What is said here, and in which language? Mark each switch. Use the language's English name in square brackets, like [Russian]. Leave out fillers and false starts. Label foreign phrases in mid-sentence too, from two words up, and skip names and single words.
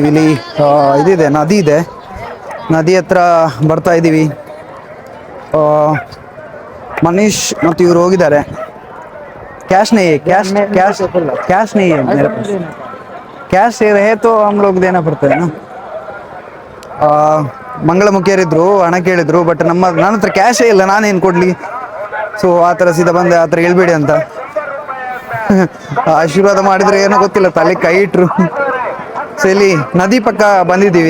[Kannada] ಇಲ್ಲಿ ಇದಿದೆ, ನದಿ ಇದೆ. ನದಿ ಹತ್ರ ಬರ್ತಾ ಇದ್ದೀವಿ. ಮನೀಶ್ ಮತ್ತು ಇವರು ಹೋಗಿದ್ದಾರೆ. [Hindi] ಕ್ಯಾಶ್ नहीं है मेरे पास. कैश रहे तो हम लोग देना पड़ता है ना. [Kannada] ಮಂಗಳಮುಖಿಯರಿದ್ರು, ಹಣ ಕೇಳಿದ್ರು. ಬಟ್ ನನ್ನ ಹತ್ರ ಕ್ಯಾಶೇ ಇಲ್ಲ, ನಾನೇನು ಕೊಡಲಿ. ಸೊ ಆ ಥರ ಸೀದಾ ಬಂದೆ. ಆ ಥರ ಹೇಳ್ಬೇಡಿ ಅಂತ ಆಶೀರ್ವಾದ ಮಾಡಿದರೆ ಏನೋ ಗೊತ್ತಿಲ್ಲ, ತಲೆ ಕೈ ಇಟ್ರು. ಸೊ ಇಲ್ಲಿ ನದಿ ಪಕ್ಕ ಬಂದಿದ್ದೀವಿ.